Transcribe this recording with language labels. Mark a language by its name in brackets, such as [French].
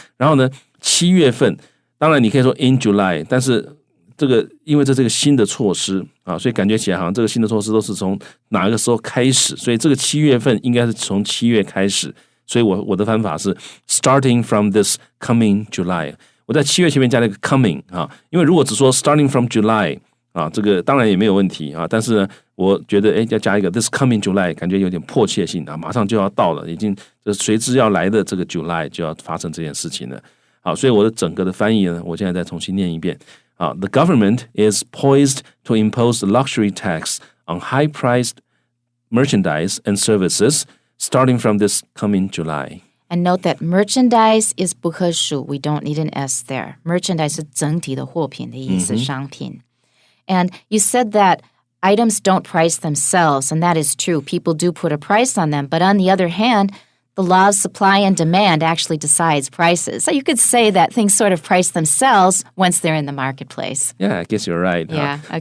[Chinese] 然后呢，7月份，当然你可以说 in July， 但是这个因为这是个新的措施啊，所以感觉起来好像这个新的措施都是从哪个时候开始，所以这个7月份应该是从7月开始，所以我的翻法是 [English] starting from this coming July。 [Chinese] 我在7月前面加了一个 coming 啊，因为如果只说 [English] starting from July [Chinese] 啊，这个当然也没有问题啊，但是呢，我觉得要加一个 [English] this coming July， [Chinese] 感觉有点迫切性啊，马上就要到了，已经随之要来的这个 July 就要发生这件事情了。好，所以我的整个的翻译呢，我现在再重新念一遍啊 [English] ，The government is poised to impose a luxury tax on high-priced merchandise and services starting from this coming July.And note that merchandise is [Chinese] 不可数. [English] We don't need an S there. [Chinese] Merchandise 是整体的货品的意思，商品。 [English] And you said that items don't price themselves, and that is true. People do put a price on them. But on the other hand, the law of supply and demand actually decides prices. So you could say that things sort of price themselves once they're in the marketplace. Yeah, I guess you're right. Yeah, okay.